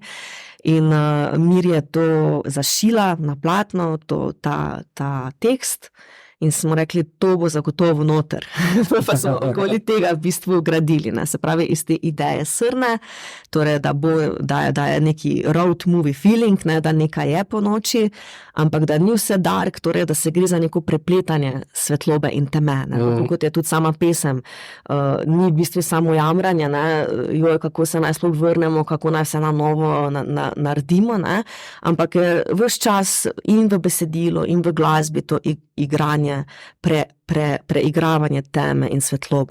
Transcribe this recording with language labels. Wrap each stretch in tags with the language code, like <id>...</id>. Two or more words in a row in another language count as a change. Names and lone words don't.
<sl>In Mir je to zašila na platno, ta tekst. In smo rekli, to bo zagotovo noter. Pa smo okoli tega v bistvu gradili. Se pravi, iz te ideje srne, torej, da je neki</sl> <en>road movie feeling,</en> <sl>da nekaj je po noči, ampak da ni vse dark, torej, da se gre za neko prepletanje svetlobe in teme. Kot je tudi sama pesem. Ni v bistvu samo jamranje, joj, kako se naj sploh vrnemo, kako naj se na novo naredimo, ampak je ves čas in v besedilu in v glasbi to igranje, preigravanje teme in svetlobe.</sl>